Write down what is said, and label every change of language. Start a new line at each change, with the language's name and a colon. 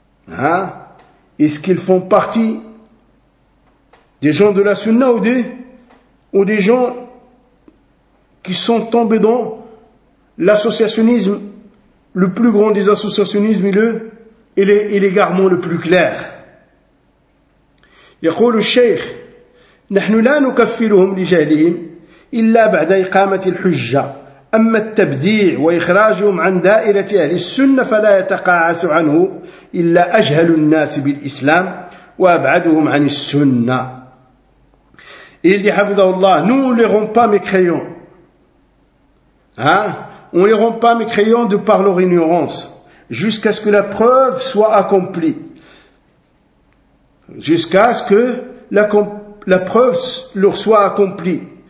French: Hein? Est-ce qu'ils font partie des gens de la Sunna ou des gens qui sont tombés dans l'associationnisme le plus grand des associationnismes et l'égarement le plus clair.
Arabic: يقول الشيخ نحن لا نكفرهم لجهلهم إلا بعد إقامة الحجة أما التبديع وإخراجهم عن دائرة أهل السنة فلا يتقاعس عنه إلا أجهل الناس بالإسلام وأبعدهم عن السنة.
French: Il dit, Hafidhahullah, nous ne les rompons pas mécréants. On ne les rompons pas mécréants de par leur ignorance, jusqu'à ce que la preuve soit accomplie. Jusqu'à ce que la preuve leur soit accomplie.